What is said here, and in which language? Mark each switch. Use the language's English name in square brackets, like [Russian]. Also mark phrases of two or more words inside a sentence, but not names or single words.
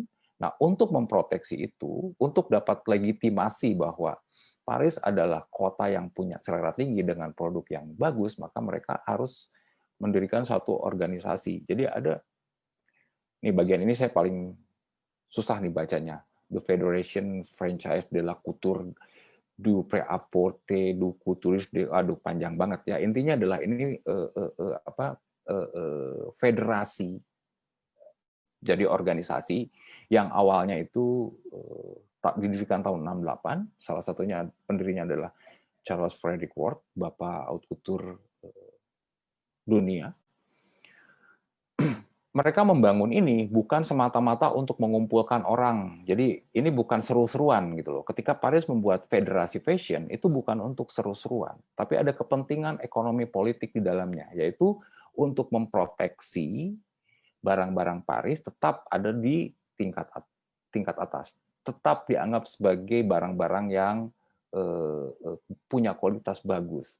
[Indonesian] Nah, untuk memproteksi itu, untuk dapat legitimasi bahwa Paris adalah kota yang punya selera tinggi dengan produk yang bagus, maka mereka harus mendirikan suatu organisasi. Jadi ada, nih bagian ini saya paling susah nih bacanya, The Federation Française de la Couture du Prêt-à-Porter du Couturiste, aduh panjang banget ya. Intinya adalah ini federasi, jadi organisasi yang awalnya itu didirikan tahun 68, salah satunya pendirinya adalah Charles Frederick Worth, bapak [French] haute couture [Indonesian] dunia. Mereka membangun ini bukan semata-mata untuk mengumpulkan orang. Jadi ini bukan seru-seruan gitu loh. Ketika Paris membuat federasi fashion, itu bukan untuk seru-seruan, tapi ada kepentingan ekonomi politik di dalamnya, yaitu untuk memproteksi barang-barang Paris tetap ada di tingkat atas, tetap dianggap sebagai barang-barang yang punya kualitas bagus.